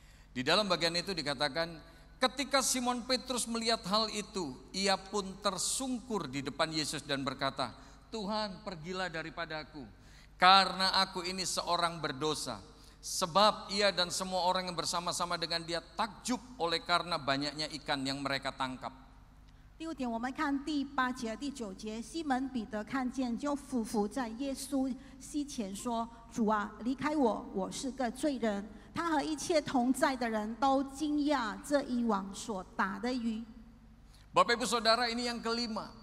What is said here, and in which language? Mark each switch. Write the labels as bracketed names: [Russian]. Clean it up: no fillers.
[Indonesian] Di dalam bagian itu dikatakan, ketika Simon Petrus melihat hal itu, ia pun tersungkur di depan Yesus dan berkata, Tuhan, pergilah daripadaku, karena aku ini seorang berdosa. Sebab ia dan semua orang yang bersama-sama dengan dia takjub oleh karena banyaknya ikan yang mereka tangkap. [Chinese] 第5点，我们看第8节、第9节，西门彼得看见，就俯伏在耶稣膝前说：“主啊，离开我，我是个罪人。” 他和一切同在的人都惊讶这一网所打的鱼。 [Indonesian] Bapak Ibu Saudara, ini yang kelima.